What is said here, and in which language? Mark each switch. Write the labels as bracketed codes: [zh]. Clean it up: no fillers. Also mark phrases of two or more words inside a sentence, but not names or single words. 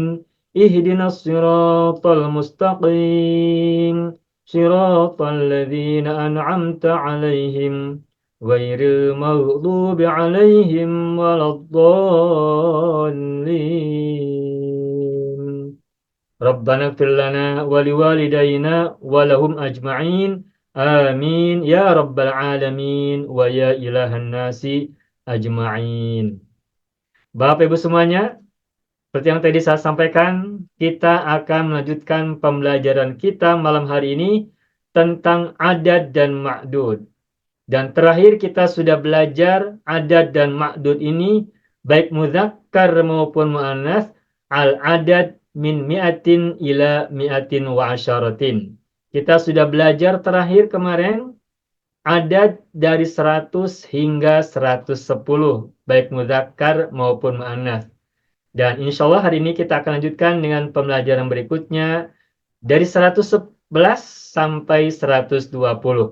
[ar] اهدنا الصراط المستقيم. صراط الذين أنعمت عليهم غير المغضوب عليهم ولا الضالين. ربنا اغفر لنا ولوالدينا ولهم أجمعين. آمين يا رب العالمين ويا إله الناس أجمعين. [id] Bapak Ibu semuanya, seperti yang tadi saya sampaikan, kita akan melanjutkan pembelajaran kita malam hari ini tentang adat dan ma'dud. Dan terakhir kita sudah belajar adat dan ma'dud ini, baik mudzakkar maupun mu'annas, [ar] العدد من مئة إلى مئة وعشرة. [id] Kita sudah belajar terakhir kemarin, adat dari 100 hingga 110, baik mudzakkar maupun mu'annas. Dan [ar] إن شاء الله [id] hari ini kita akan lanjutkan dengan pembelajaran berikutnya dari 111 sampai 120.